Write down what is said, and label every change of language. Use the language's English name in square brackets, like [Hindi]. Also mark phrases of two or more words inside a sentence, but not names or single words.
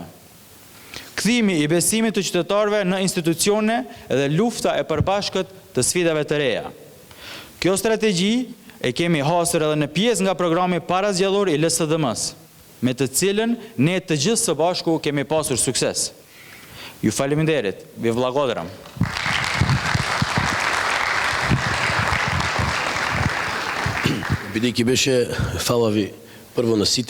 [Albanian] Kthimi i besimit të qytetarëve në institucione dhe lufta e përbashkët të sfidave të reja. Kjo strategji e kemi hasur edhe në pjesë nga programi parazgjedhor i LSDM-s, me të cilën ne të gjithë së bashku kemi pasur sukses. Ju faleminderit, [Macedonian] ви благодарам. Бидејќи беше, фала ви прво на сите